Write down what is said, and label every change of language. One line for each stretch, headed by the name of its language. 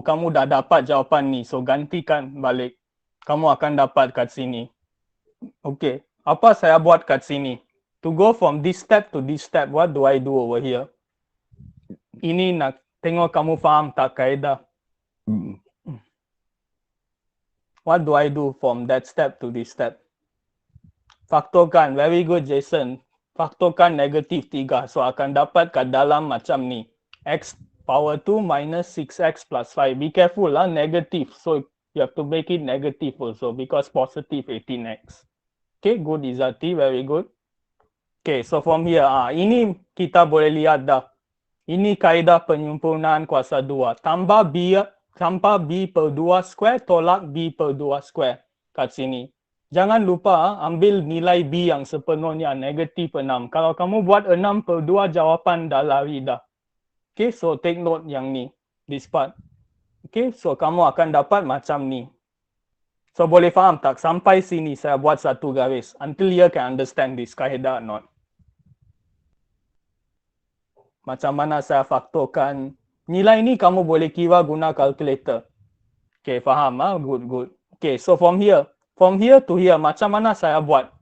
Malay: Kamu dah dapat jawapan ni. So gantikan balik. Kamu akan dapat kat sini. Okay, apa saya buat kat sini?
English: To go from this step to this step, what do I do over here?
Malay: Ini nak tengok kamu faham tak kaedah.
English: What do I do from that step to this step?
Malay: Faktorkan.
English: Very good,
Malay: Jason. Faktorkan negatif 3. So akan dapat kat dalam macam ni.
English: X power 2 minus 6x plus 5. Be careful lah, negative. So you have to make it negative also because positive 18x. Okay, good Izati. Very good. Okay, so from here,
Malay: ini kita boleh lihat dah. Ini kaedah penyempurnaan kuasa 2. Tambah B per 2 square tolak B per 2 square kat sini. Jangan lupa ambil nilai B yang sepenuhnya negatif 6. Kalau kamu buat 6 per 2 jawapan dah lari dah.
English: Okay, so take note
Malay: yang ni.
English: This part.
Malay: Okay, so kamu akan dapat macam ni. So boleh faham tak? Sampai sini saya buat satu garis.
English: Until you can understand this kaedah or not.
Malay: Macam mana saya faktorkan. Nilai ni kamu boleh kira guna calculator. Okay, faham ah? Good, good.
English: Okay, so from here to here,
Malay: macam mana saya buat?